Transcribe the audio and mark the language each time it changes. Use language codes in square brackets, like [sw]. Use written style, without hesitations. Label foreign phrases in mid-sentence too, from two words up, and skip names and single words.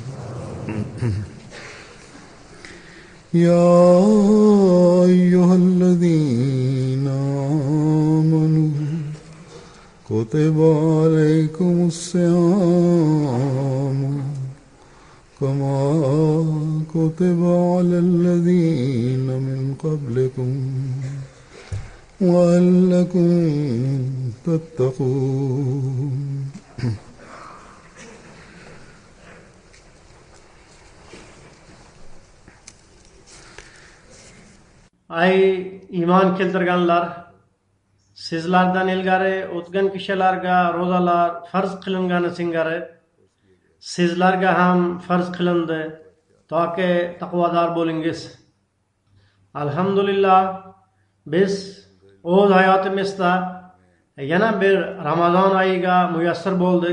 [ar] يا أيها الذين آمنوا كتب عليكم الصيام كما كتب على الذين من قبلكم لعلكم تتقون. [uz] Ay iman keltirganlar, sizlardan ilgari o'tgan kishilarga ro'zalar farz qilingani singari sizlarga ham farz qilindi, toki taqvodor bo'lingiz. Alhamdulillah, biz o'z hayotimizda yana bir Ramazon oyiga muyassar bo'ldik.